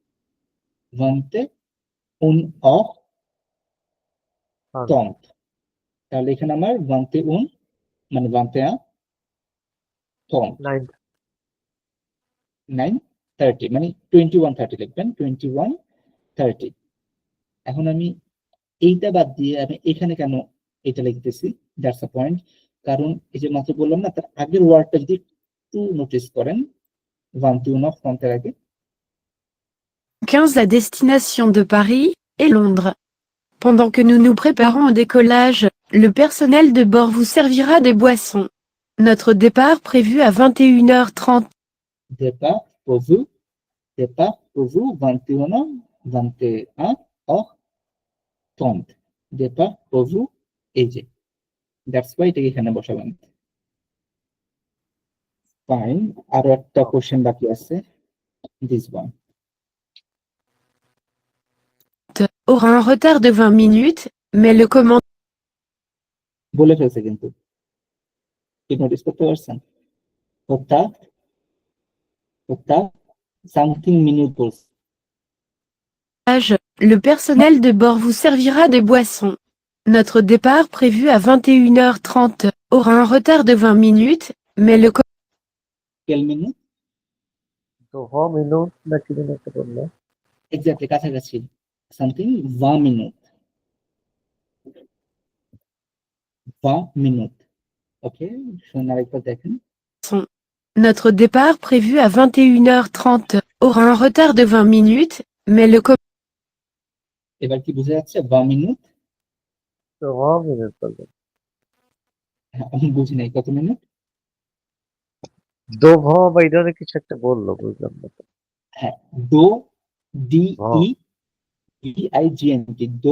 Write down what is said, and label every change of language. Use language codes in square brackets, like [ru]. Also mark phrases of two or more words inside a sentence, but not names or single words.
[bn] 21h30 তাহলে এখানে আমার 21 মানে 21h30 9:30 মানে 21:30 লিখবেন 21:30 এখন আমি এইটা বাদ দিয়ে আমি এখানে কেন এটা লিখতেছি [en] that's a point [bn] কারণ এই যে মাত্র বললাম না তার আগের ওয়ার্ডটা যদি একটু নোটিস করেন 21h30 এর আগে [fr] 15 à destination de Paris et Londres. Pendant que nous nous préparons au décollage, le personnel de bord vous servira des boissons. Notre départ prévu à 21h30. départ pour vous 21h30 départ pour vous [bn] এই যে [en] that's why [bn] এটাকে এখানে বসালাম ফাইন আর একটা কোশ্চেন বাকি আছে [en] this one [fr] Aura un retard de 20 minutes, mais le commandant [bn] বলে ফেলছে কিন্তু কি নোটিস করতে পারছেন হত্যা [en] something minute [bn] বলছে [fr] le personnel de bord vous servira des boissons. Notre départ prévu à 21h30 aura un retard de 20 minutes, mais le quel minute [bn] তো মিনিট না কি যেন একটা বললো? এক্স্যাক্টলি কাছাকাছি সামথিং 20 মিনিট ওকে শুনুন আরেকবার দেখেন [fr] Notre départ prévu à 21h30 aura un retard de 20 minutes, mais le [bn] এবার কি বোঝা যাচ্ছে 20 মিনিট তো মিনিট বললো। আমি বুঝি নাই কত মিনিট দো ভ বা এই ধরনের কিছু একটা বললো, বুঝলাম না তো। হ্যাঁ দো ডি ই আই জি এন টি দো